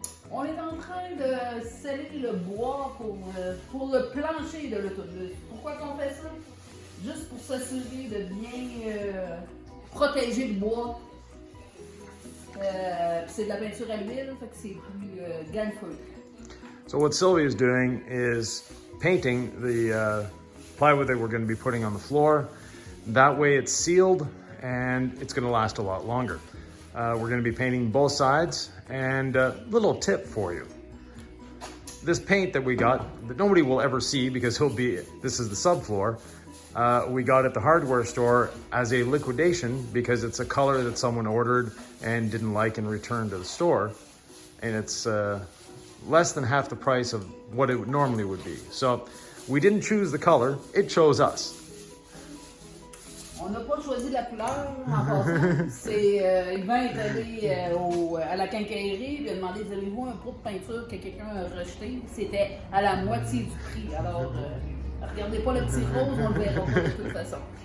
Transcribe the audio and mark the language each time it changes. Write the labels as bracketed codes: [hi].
[fr] On est en train de sceller le bois pour le plancher de l'autobus. Pourquoi qu'on fait ça? Juste pour s'assurer de bien protéger le bois. C'est de la peinture à l'huile, fait que c'est plus gagne-feu. [en] So what Sylvia is doing is painting the plywood that we're going to be putting on the floor. That way it's sealed and it's going to last a lot longer. We're going to be painting both sides, and a little tip for you. This paint that we got, that nobody will ever see because this is the subfloor, we got at the hardware store as a liquidation because it's a color that someone ordered and didn't like and returned to the store. And it's less than half the price of what it normally would be. So we didn't choose the color, it chose us. [fr] On n'a pas choisi la couleur en passant. Yvan est allé à la quincaillerie, il a demandé avez-vous un pot de peinture que quelqu'un a rejeté? C'était à la moitié du prix. Alors, regardez pas le petit rose, on le verra pas de toute façon.